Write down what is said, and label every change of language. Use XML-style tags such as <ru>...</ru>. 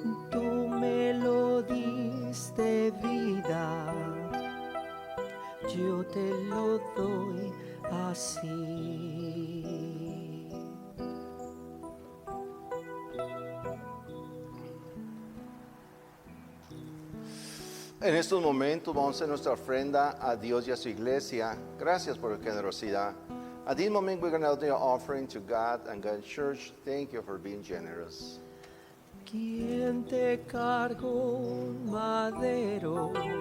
<es>Tú me lo diste vida, yo te lo doy así. En estos momentos vamos a hacer nuestra ofrenda a Dios y a su iglesia. Gracias por la generosidad.</es> <en>At this moment, we're going to do our offering to God and God's church. Thank you for being generous.</en> <es>¿Quién te cargó un madero?</es>